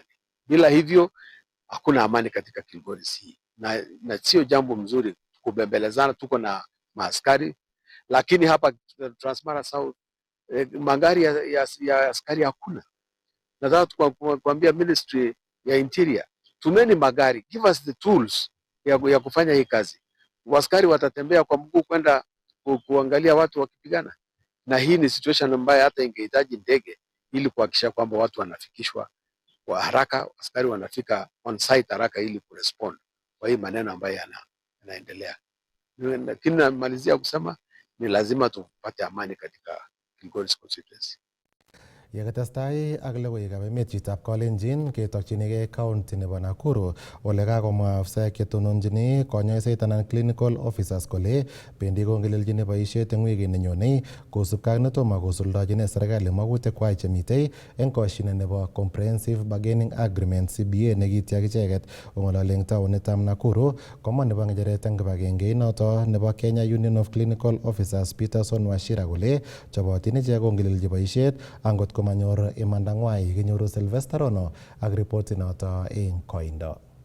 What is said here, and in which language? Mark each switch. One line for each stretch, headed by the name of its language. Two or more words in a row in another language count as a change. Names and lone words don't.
Swahili: Bila hivyo hakuna amani katika Kilgoris hii, na sio jambo mzuri kubembelezana. Tuko na maaskari, lakini hapa Transmara South magari ya askari hakuna. Nataka kuambia Ministry ya Interior, tumeni magari,
English: give us the tools
Swahili: ya kufanya hii kazi. Askari watatembea kwa mguu kwenda kuangalia watu wakipigana, na hii ni situation ambayo hata ingehitaji ndege ili kuhakikisha kwamba watu wanafikishwa kwa haraka, askari wanafika
English: on site
Swahili: haraka ili kurespond kwa hii maneno ambayo yanaendelea. Lakini namalizia kusema ni lazima tupate amani katika Kilgoris constituency.
Kalenjin: Yekatestai ak logoiwekab emet chitab kalenjin ketokchinigei county nebo Nakuru ole kakomwa afisaek chetononjini konyoiset anan
English: clinical officers
Kalenjin: kole bendi kongeleljini boisiet eng wikit nenyonei kosubkei ak netomo kosuldojini serikali magutikwai chemitei eng koshinet nebo
English: comprehensive bargaining agreement
Kalenjin: CBA nekitiak icheket kong'ololi eng taonitab Nakuru. Komwa nebo ng'echeret eng kibagenge noto nebo Kenya Union of Clinical Officers Peterson Wachira kole chobotin ichek kongelelji boisiet angot komanyor imandang'wai. Kinyoru Sylvester Rono ak ripoti noto eng koindo.